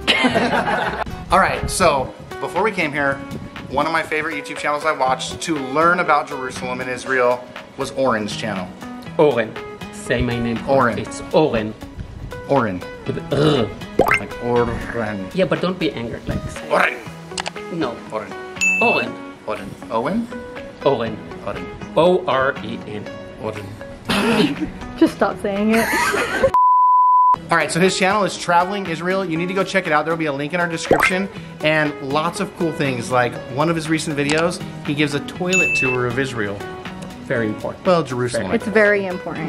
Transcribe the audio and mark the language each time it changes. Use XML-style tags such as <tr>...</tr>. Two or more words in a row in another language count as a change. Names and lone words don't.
<en>all right, so before we came here, one of my favorite YouTube channels I watched to learn about Jerusalem and Israel was Oren's channel. Oren. Say my name. Oren. It's Oren. Oren. With Like Oren. Yeah, but don't be angry. Like say. Oren. No. Oren. Oren. Oren. Owen? Oren. Oren. O-R-E-N. Oren. Just stop saying it. All right, so his channel is Traveling Israel. You need to go check it out. There will be a link in our description, and lots of cool things. Like one of his recent videos, he gives a toilet tour of Israel. Very important. Well, Jerusalem. It's very important.</en>